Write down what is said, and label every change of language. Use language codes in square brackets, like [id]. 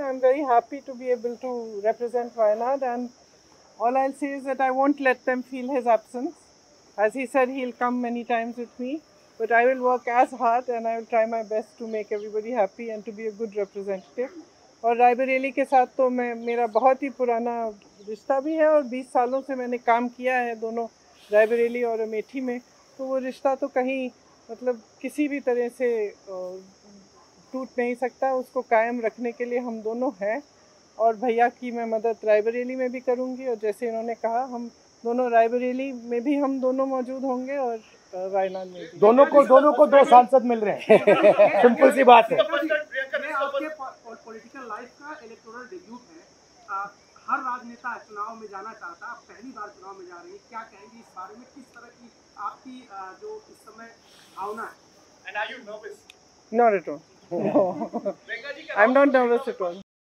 [en] I'm very happy to be able to represent Wayanad, and all I'll say is that I won't let them feel his absence. As he said, he'll come many times with me, but I will work as hard and I will try my best to make everybody happy and to be a good representative. [hi] और रायबरेली के साथ तो मेरा बहुत ही पुराना रिश्ता भी है और 20 सालों से मैंने काम किया है दोनों रायबरेली और अमेठी में, तो वो रिश्ता तो कहीं मतलब किसी भी तरह से टूट नहीं सकता. उसको कायम रखने के लिए हम दोनों हैं और भैया की मैं मदद रायबरेली में भी करूंगी, और जैसे इन्होंने कहा हम दोनों रायबरेली में भी हम दोनों मौजूद होंगे और वायनाड में भी. दोनों को 2 सांसद मिल रहे हैं. सिंपल सी बात है. आपके पॉलिटिकल लाइफ का इलेक्टोरल डेब्यूट है. हर राजनेता चुनाव में जाना चाहता है. आप पहली बार चुनाव में जा रही हैं, क्या कहेंगे इस बारे में? किस तरह की आपकी जो इस समय भावना है? [en] And are you nervous? Not at all. No. I'm not nervous at all.